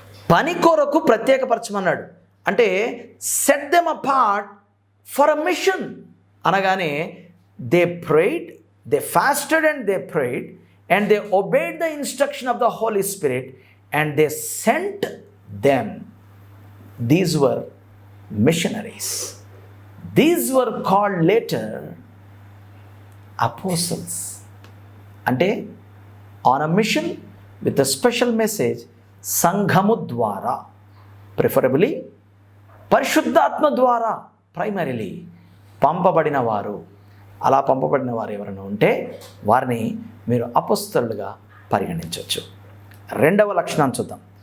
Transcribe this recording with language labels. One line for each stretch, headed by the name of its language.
Telugu: పని కొరకు ప్రత్యేకపరచమన్నాడు. అంటే
English: Set them apart for a mission అనగానే they prayed, they fasted and they prayed and they obeyed the instruction of the Holy Spirit and they sent them. These were missionaries. These were called later apostles. అంటే on a mission with a special message,
Telugu: సంఘము ద్వారా,
English: preferably
Telugu: పరిశుద్ధాత్మ ద్వారా,
English: primarily
Telugu: పంపబడిన వారు. అలా పంపబడిన వారు ఎవరైనా ఉంటే వారిని మీరు అపోస్తలులుగా పరిగణించవచ్చు. 2వ లక్షణాన్ని చూద్దాం.